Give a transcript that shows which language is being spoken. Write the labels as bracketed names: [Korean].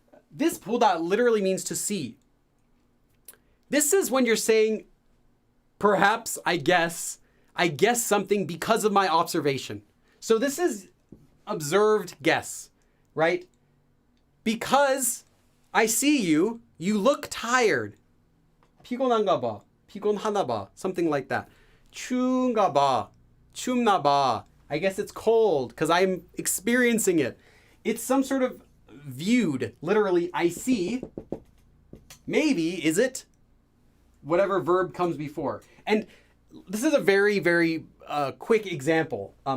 [English] This 보다 literally means to see. This is when you're saying, perhaps, I guess something because of my observation. So this is observed guess, right? Because I see you, you look tired. [Korean] 피곤한가 봐, 피곤하나 봐, [English] something like that. [Korean] 추운가 봐, 춥나 봐. [English] I guess it's cold because I'm experiencing it. It's some sort of viewed, literally, I see. Maybe, is it? Whatever verb comes before. And this is a very, very quick example.